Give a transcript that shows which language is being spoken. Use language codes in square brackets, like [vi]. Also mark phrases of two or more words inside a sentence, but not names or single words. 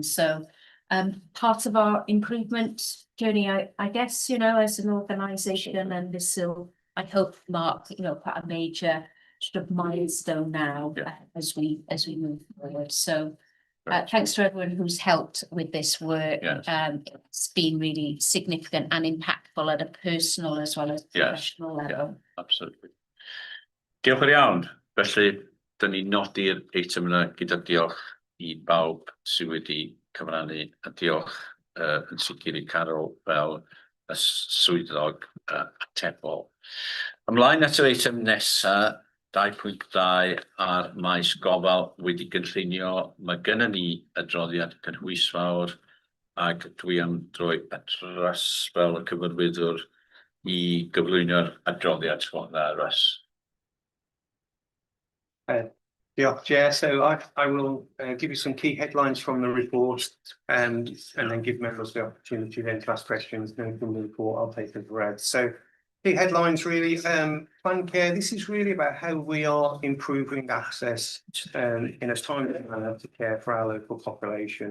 [en] So part of our improvement journey, I guess, you know, as an organisation, and this will, I hope, mark, you know, quite a major sort of milestone now as we move forward. So thanks to everyone who's helped with this work. It's been really significant and impactful at a personal as well as professional level. Absolutely. [cy] Diolch yn iawn. Felly, dyn ni nodi'r eitem yna gyda diolch i bawb sydd wedi cyfrannu a diolch yn sicr i Carol fel y swyddog atebol. Ymlaen at yr eitem nesa, 2.2 ar maes gofal wedi gynllunio. Mae gennym ni adroddiad cynhwysfawr ac dwi am droi at fel y cyfarwyddwr i gyflwyno'r adroddiad hwnna, Russ. Diolch, [en] Chair. So I will give you some key headlines from the report and then give members the opportunity then to ask questions. Then from the report, I'll take as read. So key headlines really, plan care. This is really about how we are improving access in a timely manner to care for our local population.